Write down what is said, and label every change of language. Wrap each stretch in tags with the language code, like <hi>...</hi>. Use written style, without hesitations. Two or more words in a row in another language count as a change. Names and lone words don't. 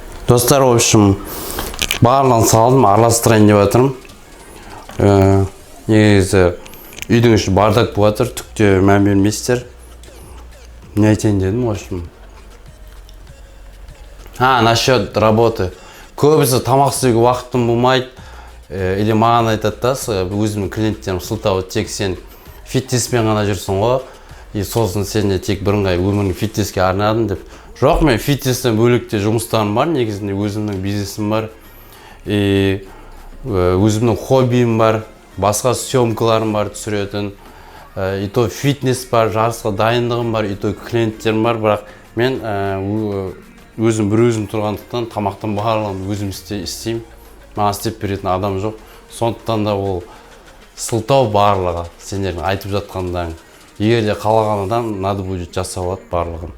<kk>Достар,</kk> <ru>в общем,</ru> <kk>барлығын салдым, араластырайын деп жатырмын. Негізі үйдің іші бардак болып жатыр, түкте мән бермейсіздер. Не айтайын дедім,</kk> <ru>в общем. Насчет работы.</ru> <kk>Көбісі тамақ істеуге уақытым болмайды. Или маған айтады да, өзімнің клиенттерім сылтауы, тек сен фитнеспен ғана жүрсің ғой, и сосын сен де тек бірыңғай өмірің фитнеске арнадың деп. Жоқ, мен фитнестен бөлікте жұмыстарым бар, негізінде өзімнің бизнесім бар, и өзімнің хоббиім бар, басқа съемкаларым бар түсіретін,</kk> <ru>и то</ru> <kk>фитнес бар, жарысқа дайындығым бар,</kk> <ru>и то</ru> <kk>клиенттерім бар, бірақ мен өзім тұрғандықтан тамақтан барлығын өзім істеймін. Маған істеп беретін адам жоқ. Сондықтан да ол сылтау барлығы сендердің айтып жатқандарың. Егер де қалаған адам</kk> <ru>надо будет</ru> <kk>жасап алады барлығын.</kk>